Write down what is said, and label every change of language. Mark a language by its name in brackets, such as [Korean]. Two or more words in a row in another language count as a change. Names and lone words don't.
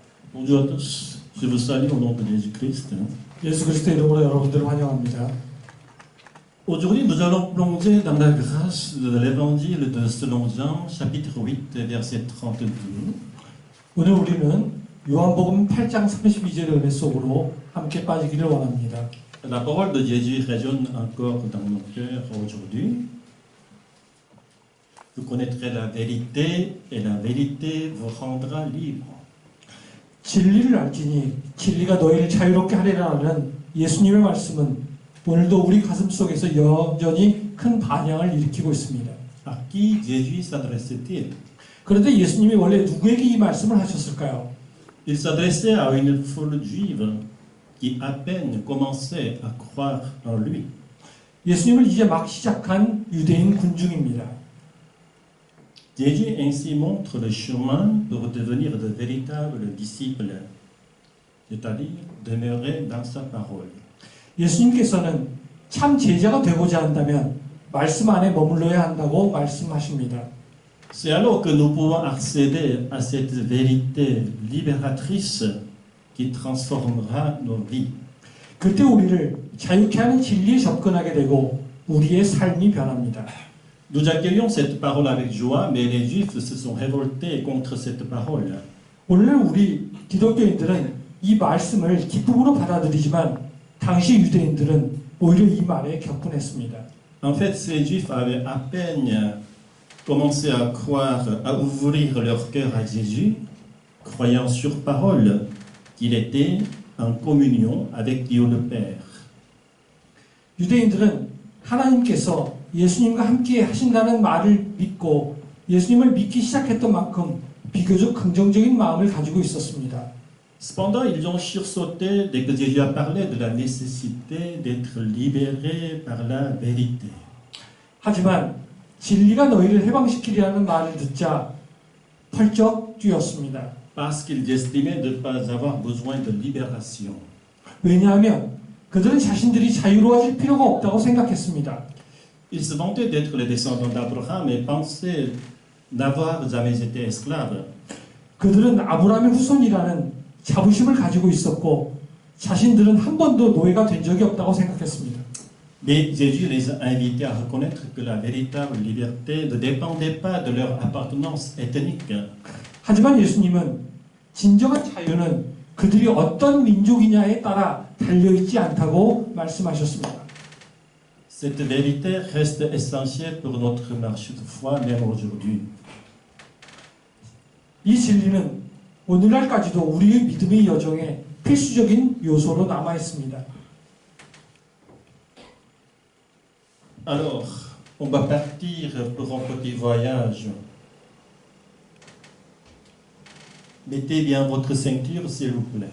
[French] Bonjour à tous, je vous salue au nom de Jésus-Christ. [Korean] 예수 그리스도 이름으로 여러분들을 환영합니다. [French] Aujourd'hui, nous allons plonger dans la grâce de l'évangile de selon Jean, chapitre 8, verset 32. [Korean] 오늘 우리는 요한복음 8장 32절의 은혜 속으로 함께 빠지기를 원합니다. [French] La parole de Jésus résonne encore dans nos cœurs aujourd'hui. Vous connaîtrez la vérité et la vérité vous rendra libre. [Korean] 진리를 알지니 진리가 너희를 자유롭게 하리라는 예수님의 말씀은 오늘도 우리 가슴 속에서 여전히 큰 반향을 일으키고 있습니다. [French] À qui Jésus s'adressait-il? [Korean] 그런데 예수님이 원래 누구에게 이 말씀을 하셨을까요? [French] Il s'adressait à une foule juive qui à peine commençait à croire en lui. [Korean] 예수님을 이제 막 시작한 유대인 군중입니다. [French] Jésus ainsi montre le chemin pour devenir de véritables disciples, c'est-à-dire demeurer dans sa parole. [Korean] 예수님께서는 참 제자가 되고자 한다면 말씀 안에 머물러야 한다고 말씀하십니다. [French] C'est alors que nous pouvons accéder à cette vérité libératrice qui transformera nos vies. [Korean] 그때 우리를 자유케 하는 진리에 접근하게 되고 우리의 삶이 변합니다. [French] Nous accueillons cette parole avec joie, mais les Juifs se sont révoltés contre cette parole. [Korean] 오늘 우리 기독교인들은 이 말씀을 기쁨으로 받아들이지만 당시 유대인들은 오히려 이 말에 격분했습니다. [French] En fait, ces Juifs avaient à peine commencé à croire, à ouvrir leur cœur à Jésus, croyant sur parole qu'il était en communion avec Dieu le Père. [Korean] 유대인들은 하나님께서 예수님과 함께 하신다는 말을 믿고 예수님을 믿기 시작했던 만큼 비교적 긍정적인 마음을 가지고 있었습니다. [French] Cependant, ils ont sursauté dès que Jésus a parlé de la nécessité d'être libérés par la vérité. [Korean] 하지만 진리가 너희를 해방시키리라는 말을 듣자 펄쩍 뛰었습니다. [French] Parce qu'ils estimaient de ne pas avoir besoin de libération. [Korean] 왜냐하면 그들은 자신들이 자유로워질 필요가 없다고 생각했습니다. [French] Ils se vantaient d'être les descendants d'Abraham et pensaient n'avoir jamais été esclaves. [Korean] 그들은 아브라함의 후손이라는 자부심을 가지고 있었고 자신들은 한 번도 노예가 된 적이 없다고 생각했습니다. [French] Mais Jésus les a invités à reconnaître que la véritable liberté ne dépendait pas de leur appartenance ethnique. [Korean] 하지만 예수님은 진정한 자유는 그들이 어떤 민족이냐에 따라 달려있지 않다고 말씀하셨습니다. [French] Cette vérité reste essentielle pour notre marche de foi, même aujourd'hui. [Korean] 이 진리는 오늘날까지도 우리의 믿음의 여정에 필수적인 요소로 남아 있습니다. [French] Alors, on va partir pour un petit voyage. Mettez bien votre ceinture, s'il vous plaît.